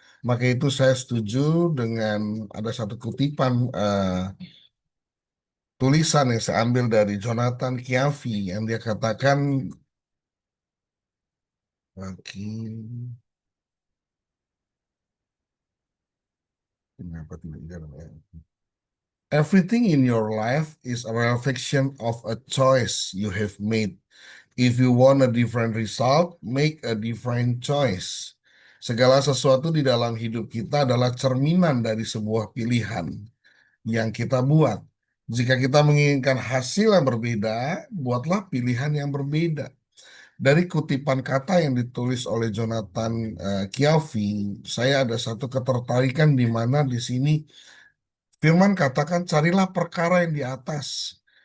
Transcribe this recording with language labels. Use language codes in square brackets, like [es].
[id] Maka itu saya setuju dengan ada satu kutipan tulisan yang saya ambil dari Jonathan Kiafi yang dia katakan, oke, kenapa tidak jalan ya? [en] Everything in your life is a reflection of a choice you have made. If you want a different result, make a different choice. [id] Segala sesuatu di dalam hidup kita adalah cerminan dari sebuah pilihan yang kita buat. Jika kita menginginkan hasil yang berbeda, buatlah pilihan yang berbeda. Dari kutipan kata yang ditulis oleh Jonathan Kiafi, saya ada satu ketertarikan di mana di sini firman katakan carilah perkara yang di atas.